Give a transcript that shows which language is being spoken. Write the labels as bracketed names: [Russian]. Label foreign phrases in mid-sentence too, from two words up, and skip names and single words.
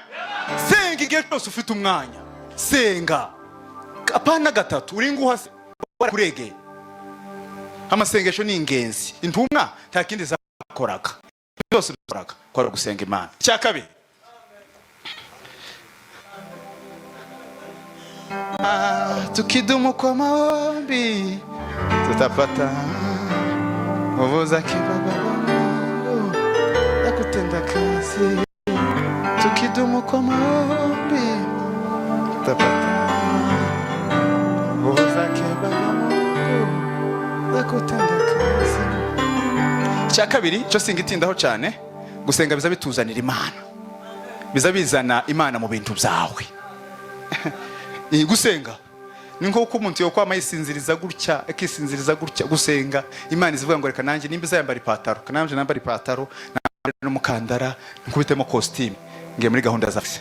[Kinyarwanda] Senga igihe cyose ufite umwanya, senga apana 3 uri nguha kuregeye. Amasengesho ni ingenzi, intumwa nta kindi zakoraga, byose bikoraga kwa gusenga Imana. Cya kabiri, [Swahili] tukidumu kwa maombi tutapata uvuza kibaba yakutenda kazi. Tukidumu kwa maombi tutapata uvuza kibaba yakutenda kazi. [Kinyarwanda] Cya kabiri cyo singitindaho cyane, gusenga biza bituzanira Imana, biza bizana Imana mu bintu byawe. Gusenga ni nko umuntu yo kwama yisinziriza gutya, akisinziriza gutya. Gusenga Imana izivuga ngo reka nanjye nimba zayambara ipataro, kananje nambara ipataro n'umukandara nkubitemo costume ngiye muri gahunda zawe.